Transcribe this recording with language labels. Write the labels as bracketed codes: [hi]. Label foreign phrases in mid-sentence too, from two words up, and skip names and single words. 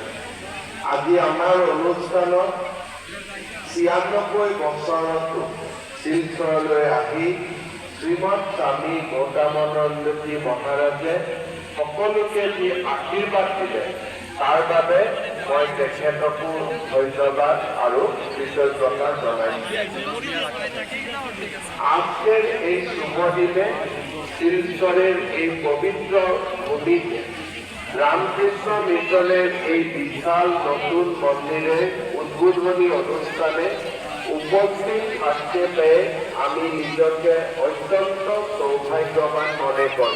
[as] আজি আমাৰ অনুষ্ঠানত ৯৬ বছৰতো শিলচৰলৈ আহি শ্ৰীমৎ স্বামী গৌতমানন্দজী মহাৰাজে সকলোকে যি আশীৰ্বাদ দিলে তাৰ বাবে মই তেখেতকো ধন্যবাদ আৰু কৃতজ্ঞতা জনাইছোঁ। [bn] আজকের এই শুভ দিনে শিলচরের এই পবিত্র ভূমিতে রামকৃষ্ণ মিশনের এই বিশাল নতুন মন্দিরের উদ্বোধনী অনুষ্ঠানে উপস্থিত থাকতে পেয়ে আমি নিজকে অত্যন্ত সৌভাগ্যবান মনে করি।